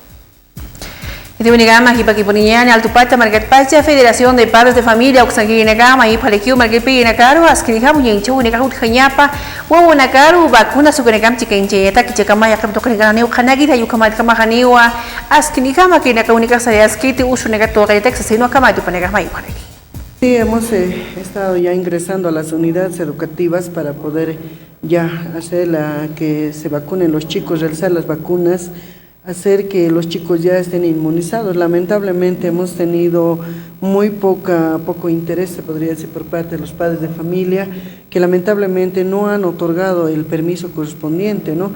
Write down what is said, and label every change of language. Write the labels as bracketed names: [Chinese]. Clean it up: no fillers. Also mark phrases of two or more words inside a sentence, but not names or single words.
[Spanish] Itiunigama Hipakipuniñani, Altupata, Market Pacha, Federación de Padres de Familia, Oxanguinagama, y Palequiu, Market Pinacaro, Asquinijabu, Yenchu, Nicahu, Jañapa, Wawunakaru, Vacuna, Sukanegam, Chikencheta, Kichakamaya, Kaptokanegani, Hanagita, Yukamatkamahaniwa, Asquinijama, Kinakaunica, Sayasquiti, Usunegato, Texas, sino Kamatu, Panegama y Panegui. Sí, hemos estado ya ingresando a las unidades educativas para poder ya hacer que se vacunen los chicos, realizar las vacunas, hacer que los chicos ya estén inmunizados. Lamentablemente hemos tenido muy poco interés, se podría decir, por parte de los padres de familia, que lamentablemente no han otorgado el permiso correspondiente, ¿no?